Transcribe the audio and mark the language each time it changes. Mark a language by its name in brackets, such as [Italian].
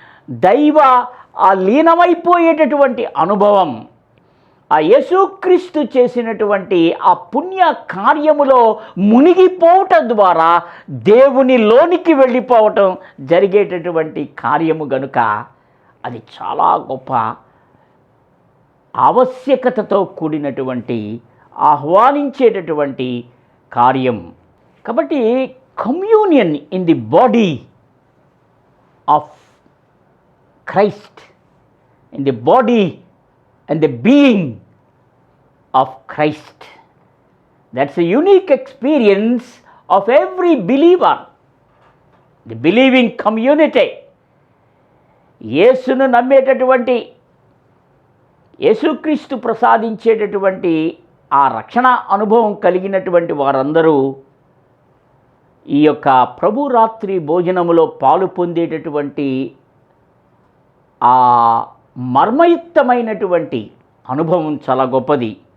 [Telugu] దైవ లీనమైపోయేటటువంటి అనుభవం, ఆ యేసుక్రీస్తు చేసినటువంటి ఆ పుణ్య కార్యములో మునిగిపోవటం ద్వారా దేవునిలోనికి వెళ్ళిపోవటం జరిగేటటువంటి కార్యము గనుక అది చాలా గొప్ప ఆవశ్యకతతో కూడినటువంటి ఆహ్వానించేటటువంటి కార్యం. [English] కాబట్టి communion in the body of Christ, in the body and the being of Christ. That's a unique experience of every believer, the believing community. [Telugu] యేసును నమ్మేటటువంటి, యేసుక్రీస్తు ప్రసాదించేటటువంటి ఆ రక్షణ అనుభవం కలిగినటువంటి వారందరూ ఈ యొక్క ప్రభు రాత్రి భోజనములో పాలు పొందేటటువంటి ఆ మర్మయుక్తమైనటువంటి అనుభవం చాలా గొప్పది.